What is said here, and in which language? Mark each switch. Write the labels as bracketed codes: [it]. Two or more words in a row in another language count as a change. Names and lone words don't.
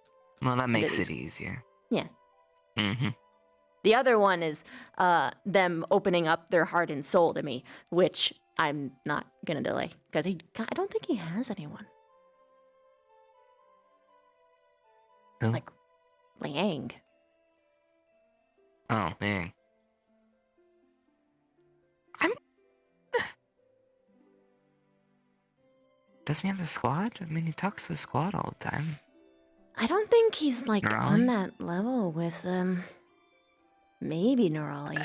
[en] Well, that makes is. it easier. Yeah. Mm-hmm. The other one is them opening up their heart and soul to me, which I'm not gonna delay because I don't think he has anyone. Who? Like Liang. Oh, dang. Doesn't he have a squad? I mean, he talks to his squad all the time. I don't think he's like on Nerali? that level with maybe Nerali.